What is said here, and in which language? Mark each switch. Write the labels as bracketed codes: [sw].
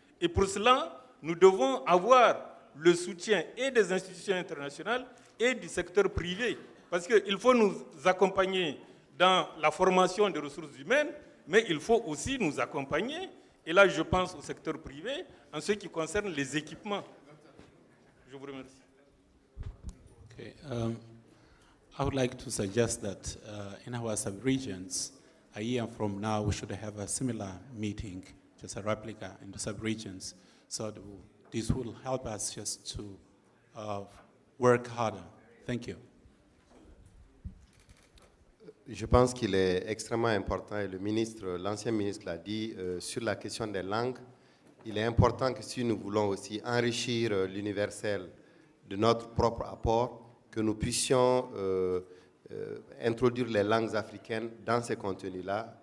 [fr] Et pour cela, nous devons avoir le soutien et des institutions internationales et du secteur privé. Parce qu'il faut nous accompagner dans la formation des ressources humaines, mais il faut aussi nous accompagner, et là je pense au secteur privé, en ce qui concerne les équipements. Je vous remercie. [en] Okay, I would like to suggest that in our sub-regions, a year from now, we should have a similar meeting, just a replica in the sub-regions, so this will help us just to work harder. Thank you. [fr] Je pense qu'il est extrêmement important, et l'ancien ministre l'a dit, sur la question des langues, il est important que si nous voulons aussi enrichir l'universel de notre propre apport, que nous puissions introduire les langues africaines dans ces contenus-là.